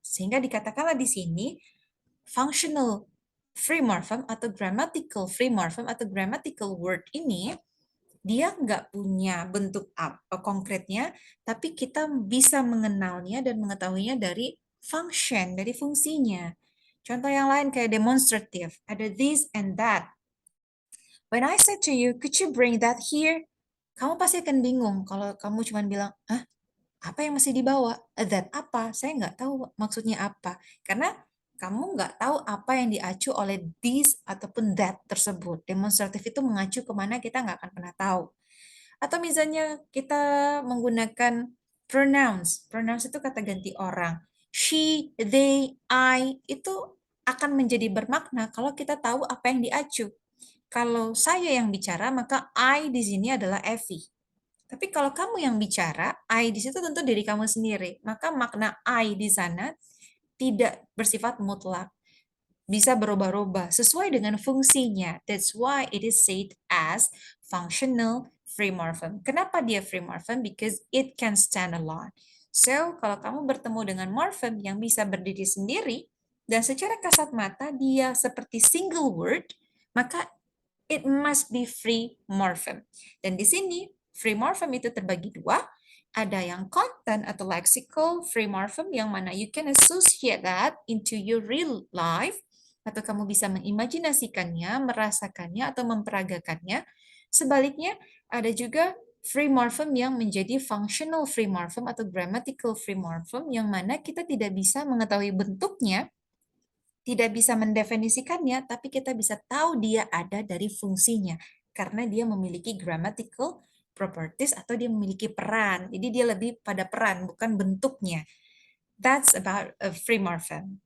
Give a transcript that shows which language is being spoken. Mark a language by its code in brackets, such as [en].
[id] Sehingga dikatakanlah di sini functional free morphem atau grammatical free morphem atau grammatical word ini dia nggak punya bentuk apa konkretnya, tapi kita bisa mengenalnya dan mengetahuinya dari function, dari fungsinya. Contoh yang lain kayak demonstrative, ada this and that. [en] When I said to you, could you bring that here? [id] Kamu pasti akan bingung kalau kamu cuma bilang, ah, apa yang masih dibawa? That apa? Saya nggak tahu maksudnya apa. Karena kamu nggak tahu apa yang diacu oleh this ataupun that tersebut. Demonstratif itu mengacu kemana kita nggak akan pernah tahu. Atau misalnya kita menggunakan pronouns. Pronouns itu kata ganti orang. She, they, I itu akan menjadi bermakna kalau kita tahu apa yang diacu. Kalau saya yang bicara, maka I di sini adalah Evie. Tapi kalau kamu yang bicara, I di situ tentu diri kamu sendiri. Maka makna I di sana tidak bersifat mutlak. Bisa berubah-ubah sesuai dengan fungsinya. [en] That's why it is said as functional free morphem. [id] Kenapa dia [en] free morphem? Because it can stand alone. [id] So, kalau kamu bertemu dengan morphem yang bisa berdiri sendiri, dan secara kasat mata dia seperti single word, maka [en] it must be free morphem. [id] Dan di sini, free morphem itu terbagi dua. Ada yang content atau lexical free morphem yang mana [en] you can associate that into your real life [id] atau kamu bisa mengimajinasikannya, merasakannya atau memperagakannya. Sebaliknya, ada juga free morphem yang menjadi functional free morphem atau grammatical free morphem yang mana kita tidak bisa mengetahui bentuknya, tidak bisa mendefinisikannya, tapi kita bisa tahu dia ada dari fungsinya karena dia memiliki grammatical properties atau dia memiliki peran. Jadi dia lebih pada peran, bukan bentuknya. [en] That's about a free morphem.